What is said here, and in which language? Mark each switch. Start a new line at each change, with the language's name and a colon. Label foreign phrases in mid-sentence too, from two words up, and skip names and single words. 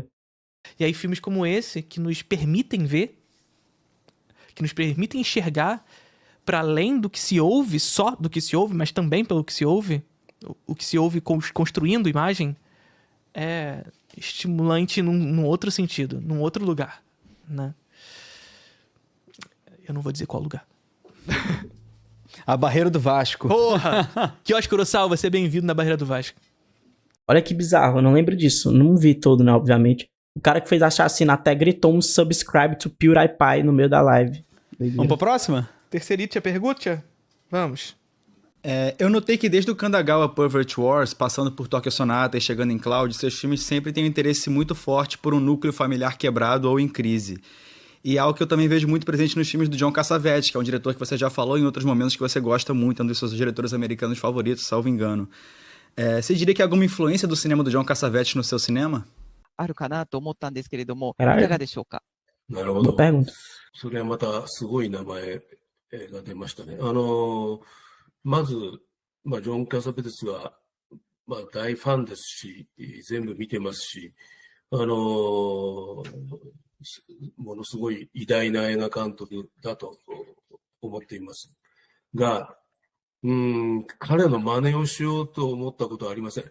Portuguese: E aí filmes como esse, que nos permitem ver, que nos permitem enxergar para além do que se ouve, só do que se ouve, mas também pelo que se ouve, o que se ouve construindo imagem, é estimulante num outro sentido, num outro lugar, né? Eu não vou dizer qual lugar. A Barreira do Vasco. Porra! Kiyoshi Kurosawa, você é bem-vindo na Barreira do Vasco. Olha que bizarro, eu não lembro disso. Não vi todo, né, obviamente. O cara que fez a chacina até gritou um
English: subscribe to
Portuguese: PewDiePie no meio da live. Vamos pra próxima? Terceirite a pergunta? Vamos. Eu notei que desde o Kandagawa Pervert Wars, passando por Tokyo Sonata e chegando em Cloud, seus filmes sempre têm um interesse muito forte por um núcleo familiar quebrado ou em crise. E é algo que eu também vejo muito presente nos filmes do John Cassavetes, que é um diretor que você já falou em outros momentos que você gosta muito, é um dos seus diretores americanos favoritos, salvo engano. Você diria que há alguma influência do cinema do John Cassavetes no seu cinema?
Japanese: あるかなと思ったんですけれども、い
Portuguese: Caralho.
Japanese: かがでしょうか。なるほ
Portuguese: Boa
Japanese: ど。
Portuguese: pergunta.
Japanese: それはまたすごい名前が出ましたね。まず、ジョン・キャサベテスは、大ファンですし、全部見てますし、ものすごい偉大な映画監督だと思っていますが、彼の真似をしようと思ったことはありません。